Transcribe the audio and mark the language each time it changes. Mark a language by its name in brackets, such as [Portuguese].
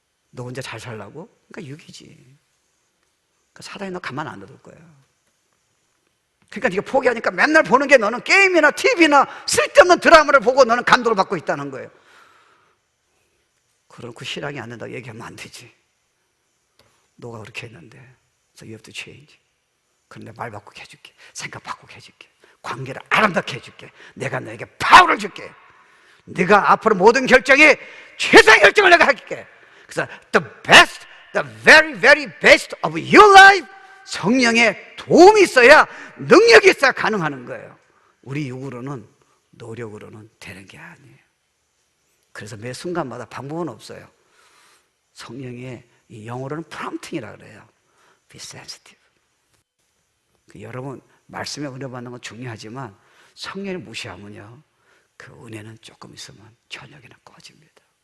[Korean] 너 혼자 잘 살라고? 그러니까 육이지. 사단이 너 가만 안 놔둘 거야. 그러니까 네가 포기하니까 맨날 보는 게 너는 게임이나 TV나 쓸데없는 드라마를 보고 너는 감동을 받고 있다는 거예요. 그렇고 신앙이 안 된다고 얘기하면 안 되지. 너가 그렇게 했는데 [English] So you have to change. [Korean] 그런데 말 바꾸게 해줄게, 생각 바꾸게 해줄게, 관계를 아름답게 해줄게, 내가 너에게 파워를 줄게, 네가 앞으로 모든 결정에 최상의 결정을 내가 할게. 그래서 [English] the best, the very, very best of your life, [Korean] 성령의 도움이 있어야, 능력이 있어야 가능하는 거예요. 우리 육으로는, 노력으로는 되는 게 아니에요. 그래서 매 순간마다 방법은 없어요. 성령의, 이 영어로는 prompting이라고 그래요. [English] Be sensitive. [Korean] 여러분 말씀에 은혜 받는 건 중요하지만 성령을 무시하면요, 그 은혜는 조금 있으면 저녁에는 꺼집니다.